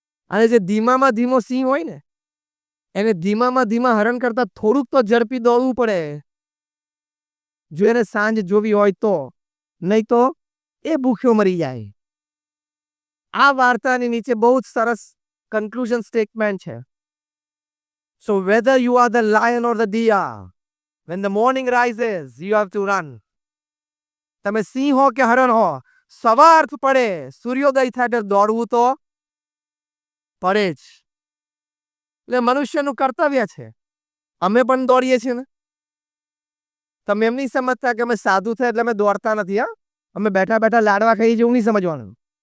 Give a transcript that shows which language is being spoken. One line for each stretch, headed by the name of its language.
Gujarati: અને જે ધીમામાં ધીમો સિંહ હોય ને એને ધીમામાં ધીમા હરણ કરતા થોડુંક તો ઝડપી દોડવું પડે જો એને સાંજ જોવી હોય તો, નહીં તો એ ભૂખ્યો મરી જાય. આ વાર્તાની નીચે બહુ જ સરસ કન્ક્લુઝન સ્ટેટમેન્ટ છે.
English: So whether you are the lion or the deer, when the morning rises, you have to run.
Gujarati: તમે સિંહ હો કે હરણ હો, સવાર પડે સૂર્યોદય થાય એટલે દોડવું તો પડે જ. એટલે મનુષ્યનું કર્તવ્ય છે. અમે પણ દોડીએ છીએ ને. તમે એમ નહીં સમજતા કે અમે સાધુ થયા એટલે અમે દોડતા નથી. હા, અમે બેઠા બેઠા લાડવા ખાઈએ છીએ એવું નહીં સમજવાનું.